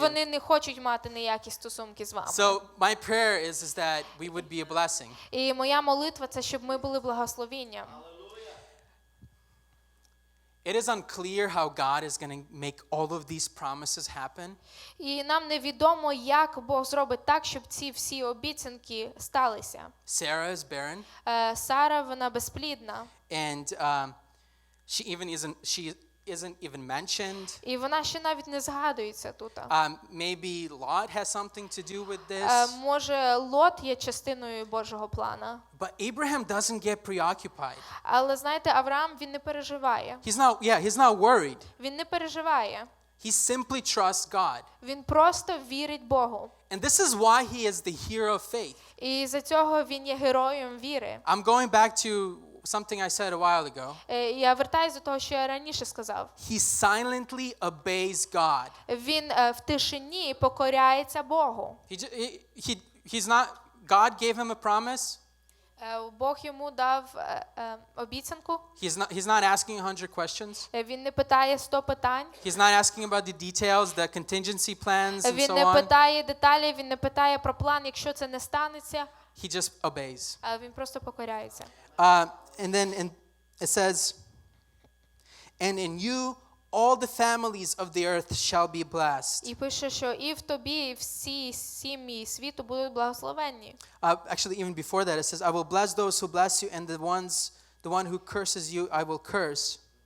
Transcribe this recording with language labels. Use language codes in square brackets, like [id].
[uk] вони не хочуть мати ніякі стосунки з вами? [en] So my prayer is that we would be a blessing. [uk] І моя молитва – це щоб ми були благословенням. [en] It is unclear how God is going to make all of these promises happen. [uk] І нам невідомо, як Бог зробить так, щоб ці всі обіцянки сталися. [en] Sarah is barren, [uk] Сара, вона безплідна. [en] and she isn't even mentioned. [uk] І вона ще навіть не згадується тут. [en] Maybe Lot has something to do with this. [uk] Може, Лот є частиною Божого плану. [en] But Abraham doesn't get preoccupied. [uk] Але знаєте, Авраам, він не переживає. [en] He's not worried. [uk] Він не переживає. [en] He simply trusts God. [uk] Він просто вірить Богу. [en] And this is why he is the hero of faith. [uk] І за цього він є героєм віри. [en] I'm going back to something I said a while ago. [uk] Я вертаюся до того, що я раніше сказав. [en] He silently obeys God. [uk] Він в тишині покоряється Богу. [en] He's not. God gave him a promise. [uk] Бог йому дав обіцянку. [en] He's not asking 100 questions. [uk] Він не питає 100 питань. [en] He's not asking about the details, the contingency plans, and [uk] Він [en] so [uk] не [en] on. [uk] питає деталі, він не питає про план, якщо це не станеться. [en] He just obeys. [uk] Він просто покоряється. [en] And then it says, and in you all the families of the earth shall be blessed. [uk] І пише, що і в тобі всі сім'ї світу будуть благословенні. [en] Actually, even before that, it says, I will bless those who bless you, and the one who curses you, I will curse.